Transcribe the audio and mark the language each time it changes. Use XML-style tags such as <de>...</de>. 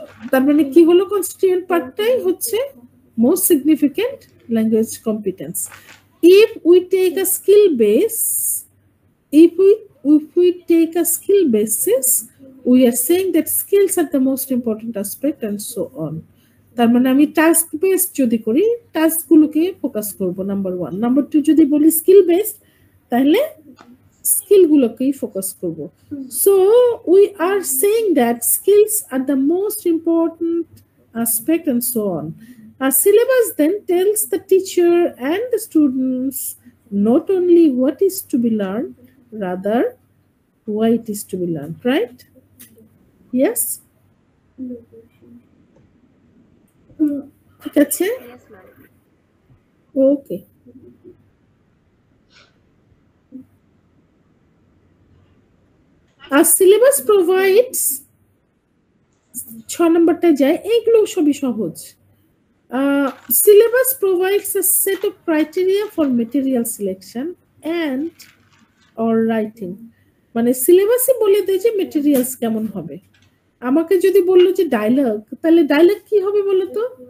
<bn>তার মানে কি হলো, কনস্টিটিউয়েন্ট পার্টটাই হচ্ছে</bn> <en>most significant language competence. If we take a skill base, if we take a skill basis, we are saying that skills are the most important aspect and so on.</en> <bn>তার মানে আমি task based যদি করি, টাস্কগুলোকে focus করব, number 1। Number 2 যদি বলি skill based, তাহলে স্কিলগুলোকেই focus করব।</bn> <en>So we are saying that skills are the most important aspect and so on. A syllabus then tells the teacher and the students not only what is to be learned, rather why it is to be learned, right? Yes?</en> <bn>ঠিক আছে?</bn> <en>Yes, ma'am. Okay. A syllabus provides</en> <bn>6 নম্বরটা যায়, এইগুলো সবই সহজ।</bn> <en>Syllabus provides a set of criteria for material selection and or writing.</en> <bn>মানে সিলেবাসই বলে দেয় যে মেটেরিয়ালস কেমন হবে। আমাকে যদি বললো যে ডায়লগ, তাহলে ডায়লগ কি হবে বলো তো?</bn>